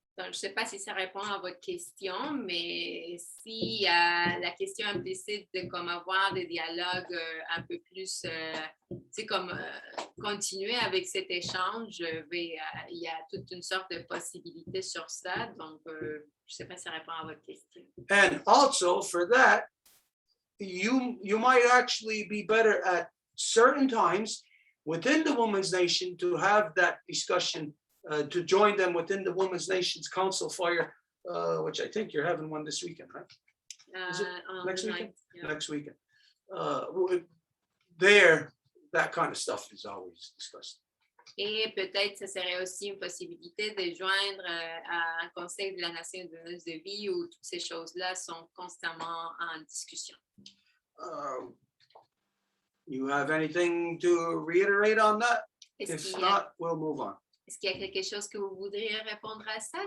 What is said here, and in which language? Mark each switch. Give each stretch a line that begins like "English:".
French: Donc, je ne sais pas si ça répond à votre question, mais si la question implicite de comme avoir des dialogues un peu plus, comme continuer avec cet échange, il y a toute une sorte de possibilité sur ça. Donc, je ne sais pas si ça répond à votre question.
English: And also for that, you might actually be better at certain times within the Women's Nation to have that discussion. To join them within the Women's Nations Council Fire, which I think you're having one this weekend, right? Is it next weekend? Yeah. Next weekend. There, that kind of stuff is always discussed.
French: Et peut-être ce serait aussi une possibilité de joindre à un conseil de la nation de donneuse de vie où toutes ces choses-là sont constamment en discussion.
English: You have anything to reiterate on that? If not, we'll move on.
French: Est-ce qu'il y a quelque chose que vous voudriez répondre à ça?